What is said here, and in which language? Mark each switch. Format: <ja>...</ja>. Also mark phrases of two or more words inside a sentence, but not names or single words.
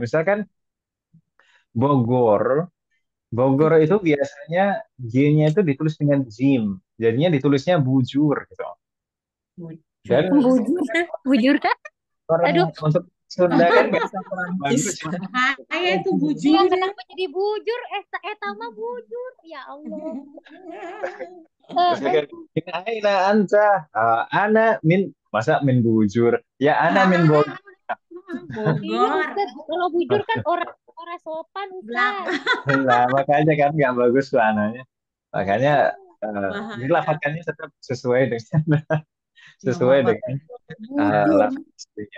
<id>Misalkan Bogor, Bogor itu biasanya G-nya itu ditulis dengan jim, jadinya ditulisnya bujur gitu. Dan Bujur, bujur. orang Aduh, untuk Sunda kan nggak Bahasa Perancis. bagus ya. Bahaya itu iya bujur. kenapa jadi bujur? Tama bujur.</id> <ar>Ya Allah.</ar> <id>Misalkan</id> <ar>من أين أنت؟ أنا من,</ar> <id>masa min bujur? Ya</id> <ar>أنا من</ar> <id>Bogor. Iya Bogor. Ustaz, kalau bujur kan orang orang sopan Ustaz. Belakang. Nah, makanya kan nggak bagus tuh anaknya. Makanya Bahaya. dilafatkannya tetap sesuai dengan Nggak sesuai apa-apa. dengan Bujur, lafaz aslinya.</id>